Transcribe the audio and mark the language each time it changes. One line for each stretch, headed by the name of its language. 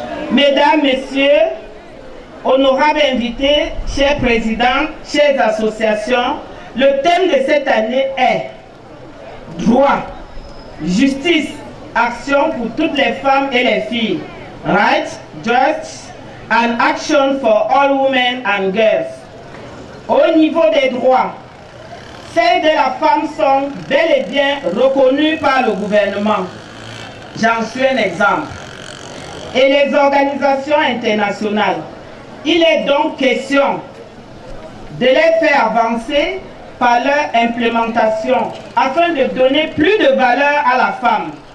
French: Mesdames, Messieurs, honorables invités, chers présidents, chères associations, le thème de cette année est droit, justice, action pour toutes les femmes et les filles.
English: Right, justice and action for all women and girls.
French: Au niveau des droits, celles de la femme sont bel et bien reconnues par le gouvernement. J'en suis un exemple. Et les organisations internationales. Il est donc question de les faire avancer par leur implémentation afin de donner plus de valeur à la femme.